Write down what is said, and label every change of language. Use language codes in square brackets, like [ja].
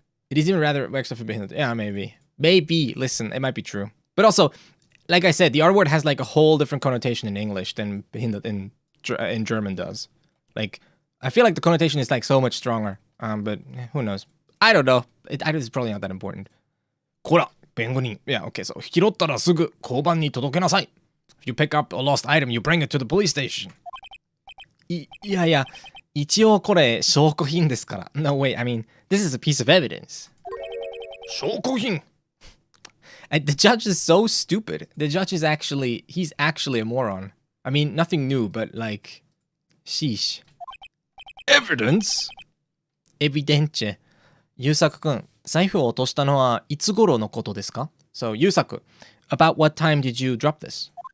[en] It is even rather extra forbidden. Yeah, maybe. Listen, it might be true. But also, like I said, the R word has like a whole different connotation in English than in German does. Like, I feel like the connotation is like so much stronger. But who knows? I don't know. It's probably not that important. [ja] こら、弁護人。 [en] Yeah, okay, so [ja] 拾ったらすぐ交番に届けなさい。 [en] If you pick up a lost item, you bring it to the police station. [ja] いや、一応これ証拠品ですから。 [en] No, wait, I mean, this is a piece of evidence. [ja] 証拠品 [en] The judge is so stupid. The judge is he's actually a moron. I mean, nothing new, but like, sheesh. Evidence? [ja] エビデンチェ。優作くん、財布を落としたのはいつ頃のことですか？ [en] So, 優作、about what time did you drop this?